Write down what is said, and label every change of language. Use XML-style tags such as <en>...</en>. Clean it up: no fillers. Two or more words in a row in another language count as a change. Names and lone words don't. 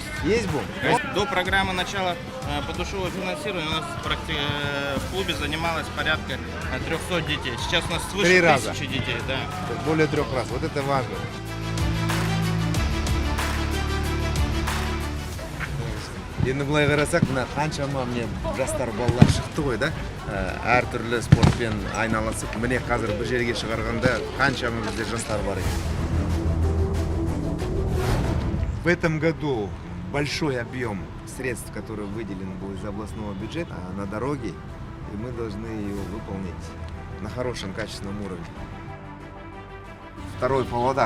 <ru>Есть бум. До программы начала подушевого финансирования у нас в клубе занималось порядка 300 детей. Сейчас у нас свыше 3 раза. 1000 детей. Да. Более 3 раз. Вот это важно.</ru> <kk>Енді былай қарасақ, мына қаншама міне жастар балалар шықты ғой да, әртүрлі спортпен айналысып, міне қазір бір жерге шығарғанда қаншама бізде жастар бар екен.</kk> <ru>В этом году большой объем средств, который выделен будет из областного бюджета на дороги, и мы должны его выполнить на хорошем, качественном уровне. Второй Павлодар.</ru>